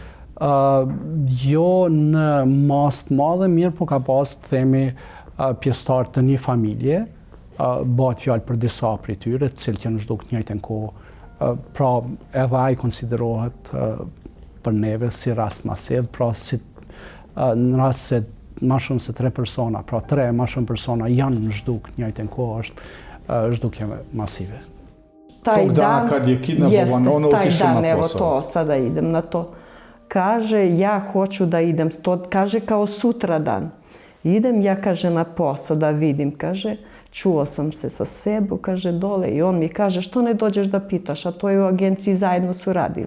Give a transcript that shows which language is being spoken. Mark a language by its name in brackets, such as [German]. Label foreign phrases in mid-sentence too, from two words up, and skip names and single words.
[Albanian] Jo në masë të madhe, mirë po ka pas të themi pjesëtar të një familje, bëhet fjalë për disa prej tyre, të cilët janë zhdukur në njëjtën kohë, pra edhe ai konsiderohet për neve si rast masiv, pra si në rast se ma shumë se 3 persona, pra 3 ma shumë persona janë në zhduk në njëjtën kohë, është zhdukje masive. [Serbian] Taj dan, evo to, sada idem na to. Kaže, ja hoću da idem, to kaže kao sutradan. Idem ja, kaže, na posao da vidim, kaže, čuo sam se sa Sebu, kaže, dole i on mi kaže, što ne dođeš da pitaš, a to je u agenciji zajedno su radili.